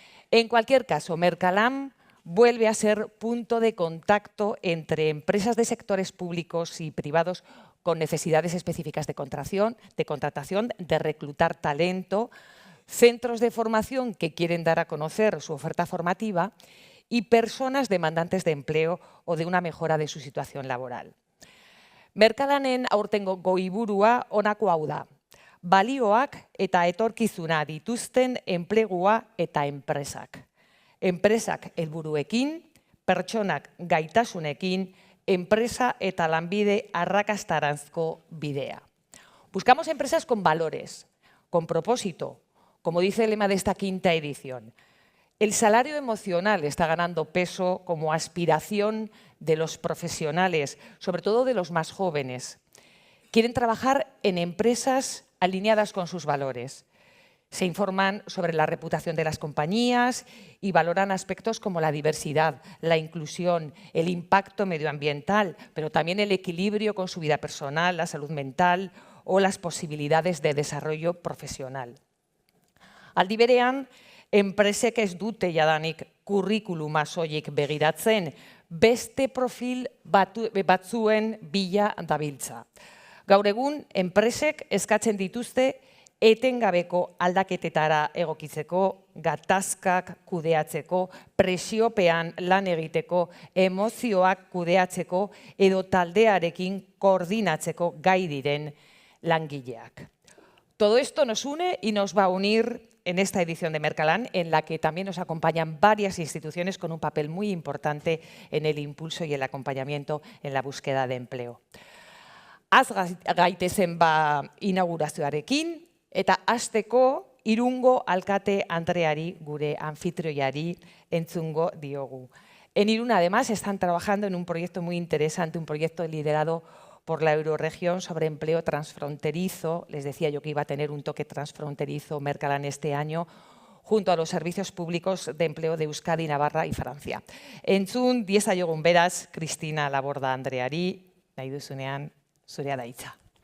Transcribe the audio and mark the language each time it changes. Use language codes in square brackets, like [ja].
[es] En cualquier caso, Merkalan vuelve a ser punto de contacto entre empresas de sectores públicos y privados con necesidades específicas de contratación, de reclutar talento, centros de formación que quieren dar a conocer su oferta formativa y personas demandantes de empleo o de una mejora de su situación laboral. [eu] Merkalanen aurtengo goiburua honako hau da. Balioak eta etorkizuna dituzten enplegua eta enpresak. Enpresak helburuekin, pertsonak gaitasunekin, enpresa eta lanbide arrakastaranzko bidea. [es] Buscamos empresas con valores, con propósito, como dice el lema de esta 5ª edición. El salario emocional está ganando peso como aspiración de los profesionales, sobre todo de los más jóvenes. Quieren trabajar en empresas alineadas con sus valores. Se informan sobre la reputación de las compañías y valoran aspectos como la diversidad, la inclusión, el impacto medioambiental, pero también el equilibrio con su vida personal, la salud mental o las posibilidades de desarrollo profesional. [eu] Aldi berean, enpresek ez dute jadanik kurrikuluma soilik begiratzen, beste profil batzuen bila dabiltza. Gaur egun, enpresek eskatzen dituzte etengabeko aldaketetara egokitzeko, gatazkak kudeatzeko, presiopean lan egiteko, emozioak kudeatzeko edo taldearekin koordinatzeko gai diren langileak. [es] Todo esto nos une y nos va a unir en esta edición de Merkalan, en la que también nos acompañan varias instituciones con un papel muy importante en el impulso y el acompañamiento en la búsqueda de empleo. [eu] Az gaitezen inaugurazioarekin, eta hasteko Irungo alkate Andreari, gure anfitrioiari, entzungo diogu. [es] En Irún, además, están trabajando en un proyecto muy interesante, un proyecto liderado por la Euroregión sobre empleo transfronterizo. Les decía yo que iba a tener un toque transfronterizo Merkalan este año, junto a los servicios públicos de empleo de Euskadi, Navarra y Francia. [eu] Entzun, diezaiogun beraz, Cristina Laborda Andreari, nahi duzunean, zurea da hitza.